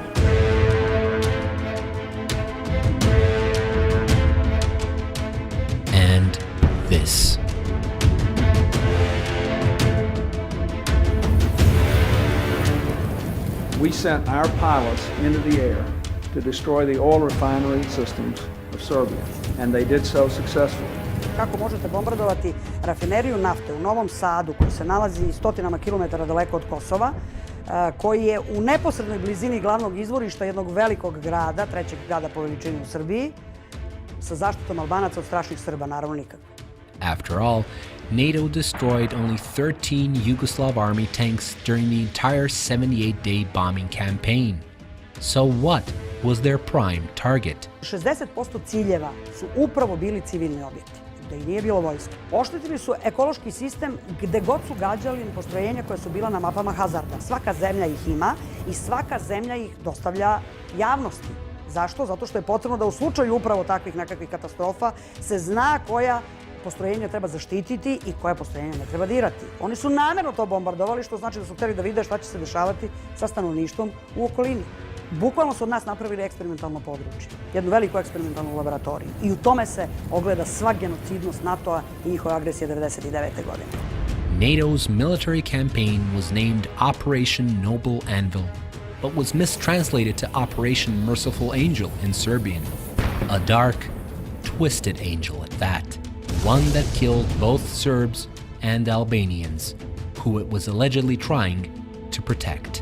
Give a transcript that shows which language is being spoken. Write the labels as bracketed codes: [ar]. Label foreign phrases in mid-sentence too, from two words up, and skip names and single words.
[en] And this. We sent our pilots into the air to destroy the oil refinery systems of Serbia, and they did so successfully. [sr] Kako možete bombardovati rafineriju nafte u Novom Sadu, koji se nalazi stotinama kilometara daleko od Kosova, koji je u neposrednoj blizini glavnog izvorišta jednog velikog grada, trećeg grada po veličini u Srbiji, sa zaštitom Albanaca od strašnih Srba, naravno nikako. [en] After all, NATO destroyed only 13 Yugoslav army tanks during the entire 78-day bombing campaign. So what was their prime target? [sr] 60% ciljeva su upravo bili civilni objekti, gde i nije bilo vojske. Oštetili su ekološki sistem gde god su gađali postrojenja koja su bila na mapama hazarda. Svaka zemlja ih ima i svaka zemlja ih dostavlja javnosti. Zašto? Zato što je potrebno da u slučaju upravo takvih nekakvih katastrofa se zna koja postrojenja treba zaštititi i koja postrojenja ne treba dirati. Oni su namerno to bombardovali, što znači da su hteli da vide šta će se dešavati sa stanovništvom u okolini. Bukvalno su od nas napravili eksperimentalno područje, jednu veliku eksperimentalnu laboratoriju. I u tome se ogleda sva genocidnost NATO-a i njihove agresije 1999. godine. [en] NATO's military campaign was named Operation Noble Anvil, but was mistranslated to Operation Merciful Angel in Serbian. A dark, twisted angel at that. One that killed both Serbs and Albanians, who it was allegedly trying to protect.